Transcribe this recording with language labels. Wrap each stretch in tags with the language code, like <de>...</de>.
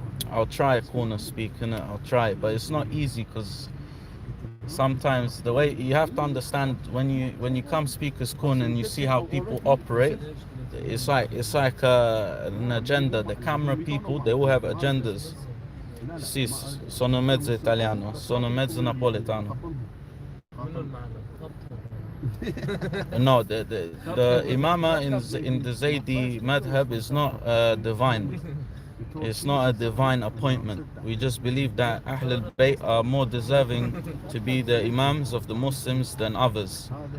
<en>I'll try a corner speak, innit? I'll try it, but it's not easy because sometimes the way you have to understand when you come speaker's corner and you see how people operate, it's like an agenda. The camera people, they all have agendas.</en> <it>Sì, sono mezzo italiano, sono mezzo napoletano.</it> <en>No, the imama in the Zaydi madhab is not divine. It's not a divine appointment. We just believe that Ahl al-Bayt are more deserving to be the imams of the Muslims than others.</en>